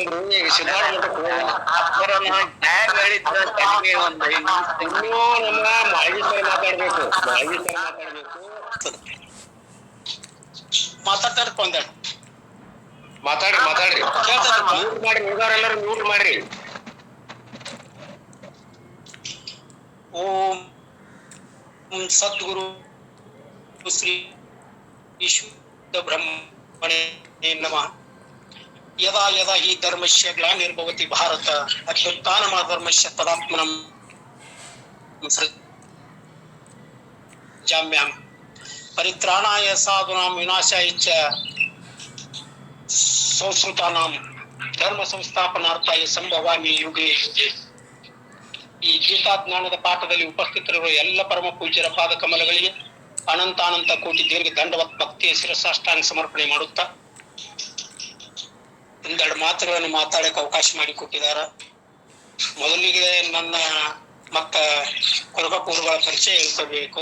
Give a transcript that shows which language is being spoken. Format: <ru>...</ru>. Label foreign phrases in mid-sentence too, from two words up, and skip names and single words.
<kn>ಮಾತಾಡ್ತಾರಪ್ಪ ಒಂದೆರಡು ಮಾತಾಡ್ರಿ ಮ್ಯೂಟ್ ಮಾಡಿ, ಎಲ್ಲರೂ ಮ್ಯೂಟ್ ಮಾಡ್ರಿ.</kn> <sa>ಓಂ ಸದ್ಗುರು ಶ್ರೀ ಶುದ್ಧ ಬ್ರಹ್ಮಣೇ ನಮಃ. ಯದಾ ಯದಾ ಹಿ ಧರ್ಮಸ್ಯ ಗ್ಲಾನಿರ್ಭವತಿ ಭಾರತ ಅಭ್ಯುತ್ಥಾನಮ ಧರ್ಮಸ್ಯ ತದಾತ್ಮನಂ ಸೃಜಾಮ್ಯಹಂ ಪರಿತ್ರಾಣಾಯ ಸಾಧೂನಾಂ ವಿನಾಶಾಯ ಚ ಸಂಸ್ಕೃತಾನಾಂ ಧರ್ಮ ಸಂಸ್ಥಾಪನಾರ್ಥಾಯ ಸಂಭವಾಮಿ ಯುಗೆ ಯುಗೆ.</sa> <kn>ಈ ಗೀತಾ ಜ್ಞಾನದ ಪಾಠದಲ್ಲಿ ಉಪಸ್ಥಿತರಿರುವ ಎಲ್ಲ ಪರಮ ಪೂಜ್ಯರ ಪಾದ ಕಮಲಗಳಿಗೆ ಅನಂತಾನಂತ ಕೋಟಿ ದೀರ್ಘ ದಂಡವತ್ ಭಕ್ತಿಯ ಶಿರಸಾಷ್ಟಾಂಗ ಸಮರ್ಪಣೆ ಮಾಡುತ್ತಾ ಒಂದೆರಡು ಮಾತುಗಳನ್ನು ಮಾತಾಡಕ್ಕೆ ಅವಕಾಶ ಮಾಡಿಕೊಟ್ಟಿದಾರ. ಮೊದಲಿಗೆ ನನ್ನ ಮತ್ತ ಕೊರಕಪ್ಪ ಗುರುಗಳ ಪರಿಚಯ ಹೇಳ್ಕೋಬೇಕು.</kn>